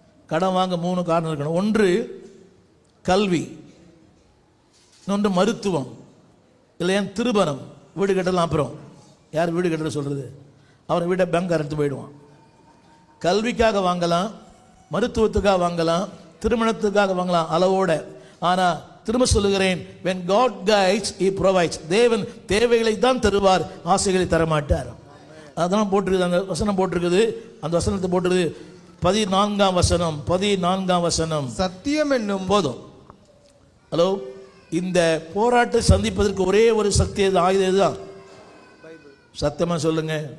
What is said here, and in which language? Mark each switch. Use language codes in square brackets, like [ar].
[ta] கடன் வாங்க 3 காரணம் இருக்கணும். ஒன்று கல்வி, இன்னொன்று மருத்துவம், இல்லையா திருமணம். வீடு கட்டலாம். அப்புறம் யார் வீடு கட்டுற சொல்றது? அவரை வீட்டை பேங்க் அரைத்து போயிடுவான். கல்விக்காக வாங்கலாம், மருத்துவத்துக்காக வாங்கலாம், திருமணத்துக்காக வாங்கலாம் அளவோட. ஆனால் திரும்ப சொல்லுகிறேன், [en] when God guides, he provides. [ta] தேவன் தேவைகளை தான் தருவார், ஆசைகளை தரமாட்டார். அதான் போட்டிருக்குது, அந்த வசனம் போட்டிருக்குது. அந்த வசனத்தை போட்டிருக்குது 14ஆம் வசனம். 14ஆம் வசனம். சத்தியம் என்னும் போதும். ஹலோ, இந்த போராட்டத்தை சந்திப்பதற்கு ஒரே ஒரு சக்தி, ஆயுதம் இதுதான். சத்தமா சொல்லுங்க.